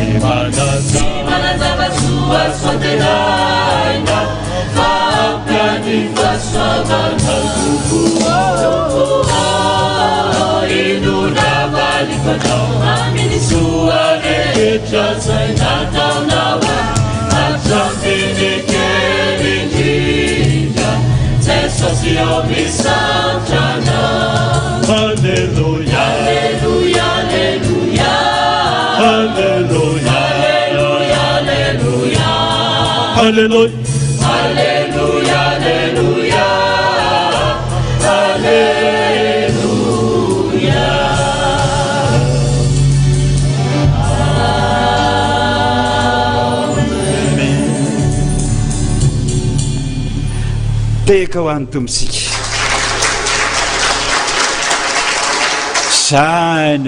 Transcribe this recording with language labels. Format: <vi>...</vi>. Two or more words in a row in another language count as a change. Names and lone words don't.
<mg>manazava sua soatenaina fa ampiany fasoavana inonavalikanao amin'ny soa rehetra zay nataonao hatrampenekely indrindra Jesosy eo misaotrana Alleluia Alleluia Alleluia Alleluia Alleluia Alleluia Alleluia Alleluia Alleluia teka ho an'ny tombontsika zany</mg>